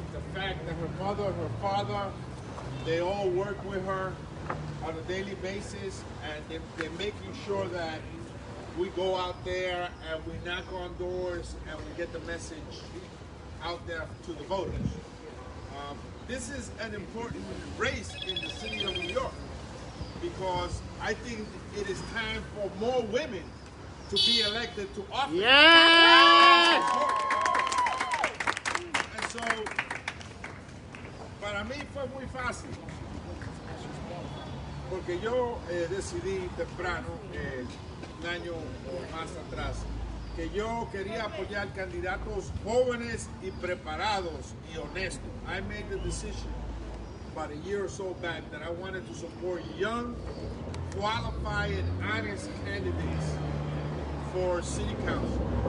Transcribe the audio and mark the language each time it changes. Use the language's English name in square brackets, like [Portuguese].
[English] The fact that her mother, her father, they all work with her on a daily basis, and they're making sure that we go out there and we knock on doors and we get the message out there to the voters. This is an important race in the city of New York, because I think it is time for more women to be elected to office. Yes! And so, [Spanish] para mí fue muy fácil, porque yo decidí temprano, un año o más atrás, que yo quería apoyar candidatos jóvenes y preparados y honestos. [English] I made the decision about a year or so back that I wanted to support young, qualified, and honest candidates for city council.